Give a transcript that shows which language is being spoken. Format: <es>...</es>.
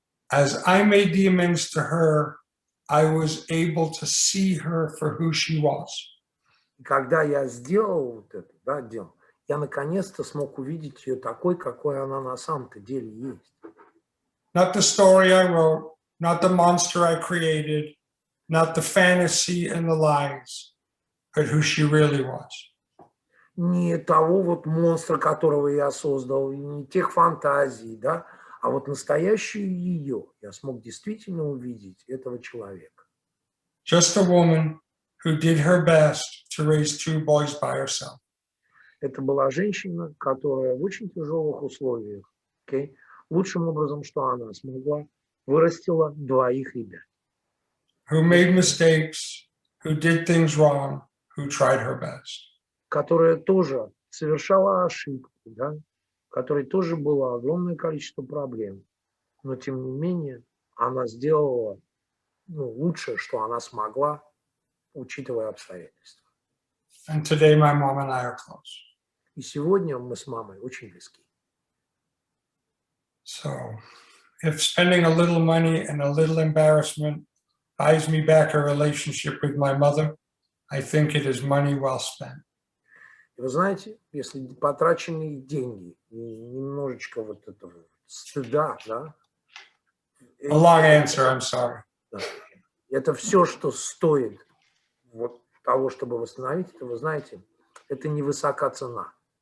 <en>As I made the amends to her, I was able to see her for who she was.</en> <ru>И когда я сделал вот это, да, дело, я наконец-то смог увидеть ее такой, какой она на самом-то деле есть.</ru> <en>Not the story I wrote, not the monster I created, not the fantasy and the lies, but who she really was.</en> <ru>Не того вот монстра, которого я создал, не тех фантазий, да, а вот настоящую ее я смог действительно увидеть, этого человека.</ru> <en>Just a woman who did her best to raise 2 boys by herself.</en> <ru>Это была женщина, которая в очень тяжелых условиях, лучшим образом, что она смогла, вырастила 2 ребят.</ru> <en>Who made mistakes, who did things wrong, who tried her best.</en> <ru>Которая тоже совершала ошибки, да, которой тоже было огромное количество проблем, но тем не менее она сделала лучшее, что она смогла, учитывая обстоятельства.</ru> <en>And today my mom and I are close.</en> <ru>И сегодня мы с мамой очень близки.</ru> <en>So if spending a little money and a little embarrassment buys me back a relationship with my mother, I think it is money well spent.</en> <ru>И вы знаете, если потраченные деньги и немножечко вот этого стыда, да.</ru> <en>A long answer, I'm sorry.</en> <ru>Да, Это все, что стоит вот того, чтобы восстановить, это, вы знаете, это невысока цена.</ru>